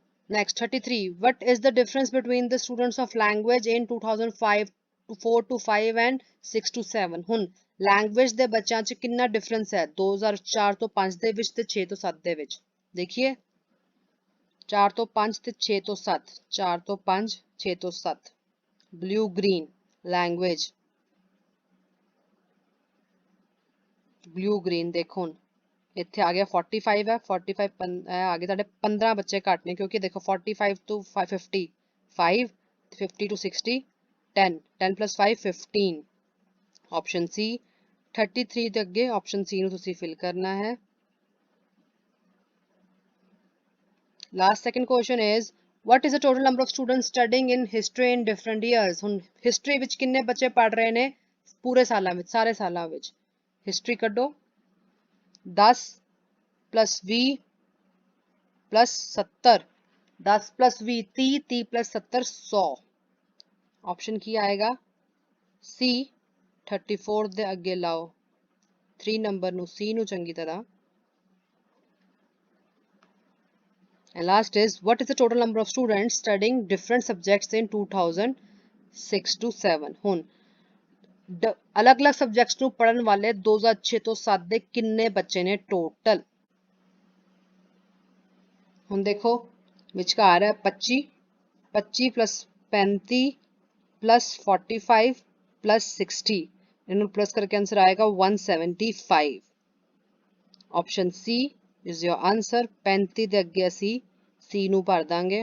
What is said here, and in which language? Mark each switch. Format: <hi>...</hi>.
<en>Next 33, what is the difference between the students of language in 2005 4 to 5 and 6 to 7?</en> <pa>ਹੁਣ language ਦੇ ਬੱਚਿਆਂ 'ਚ ਕਿੰਨਾ difference ਹੈ 2004 ਤੋਂ 5 ਦੇ ਵਿੱਚ ਤੇ 6 ਤੋਂ 7 ਦੇ ਵਿੱਚ। ਦੇਖੀਏ 4 ਤੋਂ 5 ਤੇ 6 ਤੋਂ 7, 4 ਤੋਂ 5 6 ਤੋਂ 7, blue green language, blue green ਦੇਖੋ ਹੁਣ ਇੱਥੇ ਆ ਗਿਆ 45 ਹੈ, 45 ਆ ਗਏ ਤੁਹਾਡੇ 15 ਬੱਚੇ ਘੱਟ ਨੇ, ਕਿਉਂਕਿ ਦੇਖੋ 45 to 50 5, 50 to 60 10, 10 plus 5 15, option C। 33 ਦੇ ਅੱਗੇ ਆਪਸ਼ਨ C ਨੂੰ ਤੁਸੀਂ ਫਿਲ ਕਰਨਾ ਹੈ।</pa> <en>Last second question is what is the total number of students studying in history in different years?</en> <pa>ਹੁਣ ਹਿਸਟਰੀ ਵਿੱਚ ਕਿੰਨੇ ਬੱਚੇ ਪੜ੍ਹ ਰਹੇ ਨੇ ਪੂਰੇ ਸਾਲਾਂ ਵਿੱਚ, ਸਾਰੇ ਸਾਲਾਂ ਵਿੱਚ। ਹਿਸਟਰੀ ਕੱਢੋ, 10 plus 20 plus 70, 10 plus 20 30, 30 plus 70 100, option ਕੀ ਆਏਗਾ C। 34 ਦੇ ਅੱਗੇ ਲਾਓ 3 ਨੰਬਰ ਨੂੰ C ਨੂੰ ਚੰਗੀ ਤਰ੍ਹਾਂ।</pa> <en>And last is what is the total number of students studying different subjects in 2006 to 7?</en> <pa>ਹੁਣ ਅਲੱਗ-ਅਲੱਗ ਸਬਜੈਕਟਸ ਨੂੰ ਪੜ੍ਹਨ ਵਾਲੇ 2006 ਤੋਂ 7 ਦੇ ਕਿੰਨੇ ਬੱਚੇ ਨੇ ਟੋਟਲ। ਹੁਣ ਦੇਖੋ ਵਿਚਕਾਰ ਹੈ 25, 25 plus 35 plus 45 plus 60, ਇਹਨੂੰ ਪਲੱਸ ਕਰਕੇ ਆਂਸਰ ਆਏਗਾ 175। Option</pa> <en>C is your answer।</en> <pa>35 ਦੇ ਅੱਗੇ ਅਸੀਂ C ਨੂੰ ਭਰ ਦਾਂਗੇ।</pa>